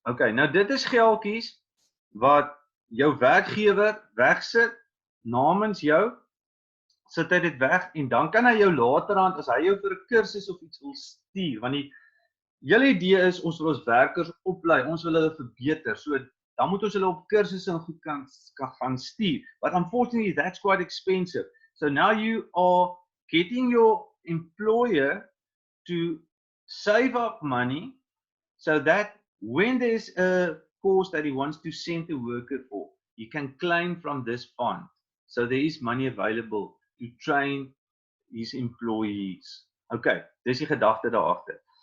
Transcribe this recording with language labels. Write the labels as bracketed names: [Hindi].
[Afrikaans] Okay, nou dit is geldjies wat jou werkgewer wegsit namens jou, sit hy dit weg en dan kan hy jou laterhand as hy jou vir 'n kursus of iets wil stuur, want die hele idee is ons wil ons werkers oplei, ons wil hulle verbeter, so dan moet ons hulle op kursusse en goed kan gaan stuur. [English] But unfortunately, that's quite expensive. So now you are getting your employer to save up money so that when there's a course that he wants to send the worker for, he can claim from this fund. So there is money available to train his employees. [Afrikaans] Okay, dis die gedagte daar agter.